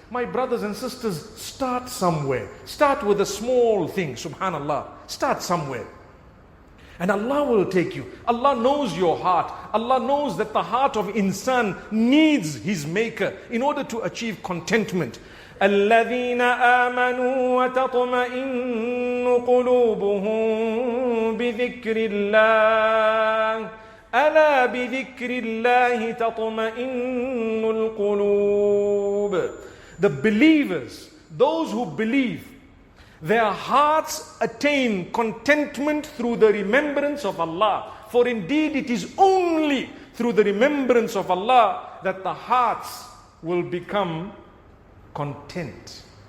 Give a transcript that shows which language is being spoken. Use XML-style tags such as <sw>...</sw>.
<en>My brothers and sisters, start somewhere. Start with a small thing, subhanallah. Start somewhere. And Allah will take you. Allah knows your heart. Allah knows that the heart of insan needs his maker in order to achieve contentment.</en> <ar>الَّذِينَ آمَنُوا وَتَطْمَئِنُّ قُلُوبُهُم بِذِكْرِ اللَّهِ ألا بذكر الله تطمئن القلوب.</ar> <en>The believers, those who believe, their hearts attain contentment through the remembrance of Allah. For indeed it is only through the remembrance of Allah that the hearts will become content.</en>